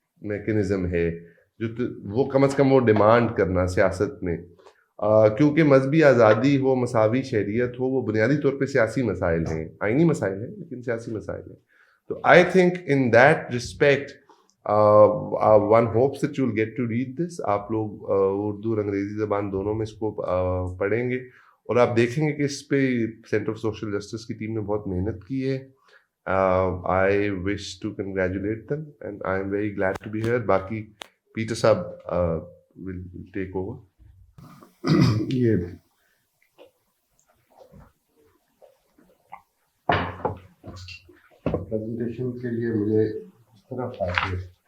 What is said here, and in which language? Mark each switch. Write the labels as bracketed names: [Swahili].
[Urdu] Mechanism ہے جو وہ کم از کم وہ ڈیمانڈ کرنا سیاست میں، کیونکہ مذہبی آزادی ہو، مساوی شہریت ہو، وہ بنیادی طور پہ سیاسی مسائل ہیں، آئینی مسائل ہیں لیکن سیاسی مسائل ہیں. [English] تو I think in that respect one hopes that you will get to read this. [Urdu] آپ لوگ اردو اور انگریزی زبان دونوں میں اس کو پڑھیں گے اور آپ دیکھیں گے کہ اس پہ سینٹر آف سوشل جسٹس کی ٹیم نے بہت محنت کی ہے. [English] I wish to congratulate them and I am very glad to be here. [Urdu] باقی پیٹر صاحب [English] will take over. [Urdu] یہ پریزنٹیشن کے لیے مجھے اس طرح آتی ہے.